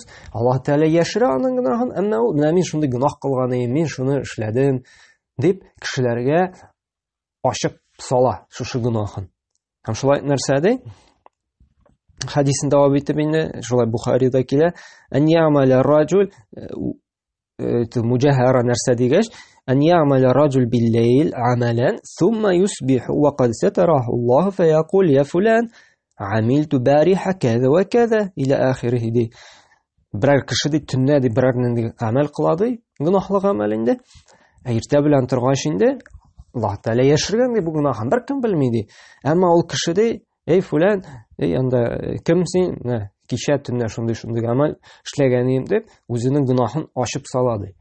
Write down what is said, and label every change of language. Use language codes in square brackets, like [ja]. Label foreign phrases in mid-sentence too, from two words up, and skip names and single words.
[tt] Аллаһ Тәгалә яшерә аның гөнаһын, әмма ул менә мин шундый гөнаһ кылган идем, мин шуны эшләдем дип кешеләргә ачык сала шушы гөнаһын. Һәм шулай нәрсә ди? Хадисен дәвам итеп инде, шулай Бухарида килә: [ar] "أن يعمل الرجل مجاهرة" [tt] нәрсә дигәч, [ar] "أن يعمل الرجل بالليل عملا ثم يصبح وقد ستره الله فيقول يا فلان عملت البارحة كذا وكذا إلى آخره" [tt] ди. Берәр кеше ди төнлә ди берәр нинди амал кыла ди, гөнаһлык амал инде. Иртә белән торгач инде Аллаһ Тәгалә яшергән ди бу гөнаһын, беркем белми ди. Әмма ул кеше ди: "Эй фулан, эй анда кем син? Кичә төнлә шундый амал эшләгән идем" дип, үзенең гөнаһын ачып сала ди.